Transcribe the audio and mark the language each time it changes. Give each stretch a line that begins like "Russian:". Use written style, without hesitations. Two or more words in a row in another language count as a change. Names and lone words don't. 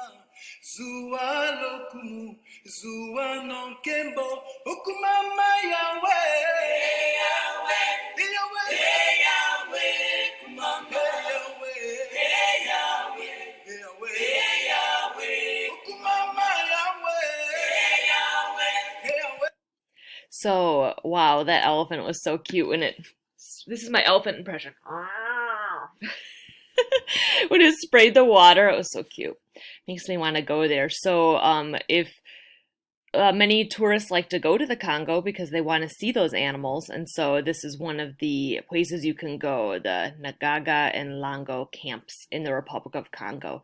Kongo: Zua lokumu, zua nonkembo, okumama Yahweh. Hey Yahweh, kumama. Hey Yahweh, okumama Yahweh. Hey Yahweh.
English: So, wow, that elephant was so cute this is my elephant impression. When it sprayed the water, it was so cute. Makes me want to go there. So, if many tourists like to go to the Congo because they want to see those animals, and so this is one of the places you can go, the Nagaga and Lango camps in the Republic of Congo.